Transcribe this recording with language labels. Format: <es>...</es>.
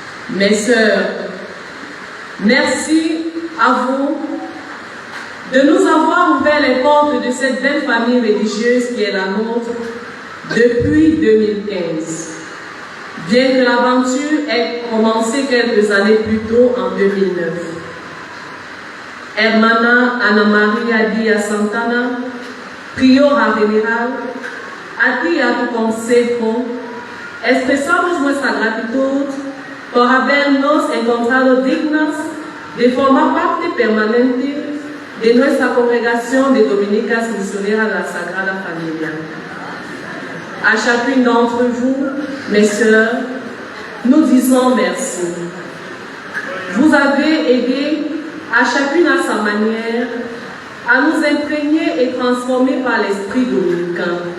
<fr>Mes sœurs, merci à vous de nous avoir ouvert les portes de cette belle famille religieuse qui est la nôtre depuis 2015. Bien que l'aventure ait commencé quelques années plus tôt, en 2009.</fr> <es>Hermana Ana Maria Díaz Santana, priora general, a ti y a tu consejo, expresamos nuestra gratitud por habernos encontrado dignas de formar parte permanente de nuestra congregación de dominicas misioneras de la Sagrada Familia.</es> <fr>À chacune d'entre vous, mes sœurs, nous disons merci. Vous avez aidé à chacune à sa manière à nous imprégner et transformer par l'esprit dominicain.</fr>